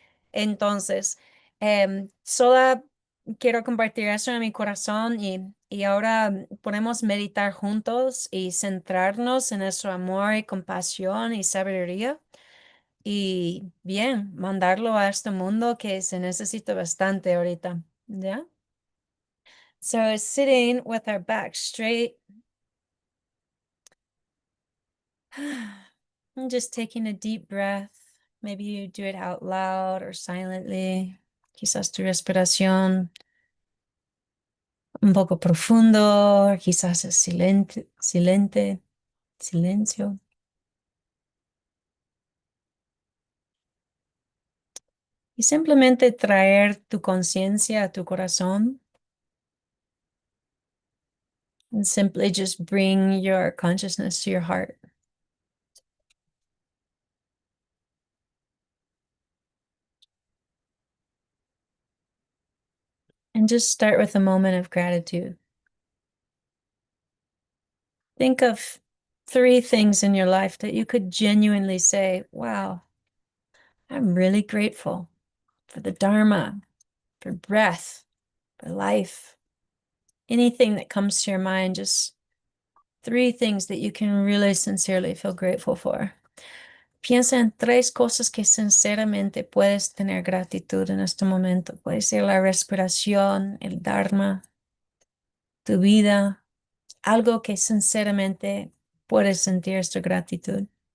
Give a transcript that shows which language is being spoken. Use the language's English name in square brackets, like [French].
[Spanish] Entonces, solo quiero compartir eso en mi corazón y ahora podemos meditar juntos y centrarnos en nuestro amor y compasión y sabiduría y bien, mandarlo a este mundo que se necesita bastante ahorita, ¿ya? [English] So sitting with our back straight and just taking a deep breath. Maybe you do it out loud or silently. [Spanish] Quizás tu respiración un poco profundo, quizás es silencio. Y simplemente traer tu conciencia a tu corazón. [English] And simply just bring your consciousness to your heart. And just start with a moment of gratitude. Think of 3 things in your life that you could genuinely say, wow, I'm really grateful for the Dharma, for breath, for life. Anything that comes to your mind, just 3 things that you can really sincerely feel grateful for. [Spanish] Piensa en 3 cosas que sinceramente puedes tener gratitud en este momento. Puede ser la respiración, el Dharma, tu vida, algo que sinceramente puedes sentir esta gratitud.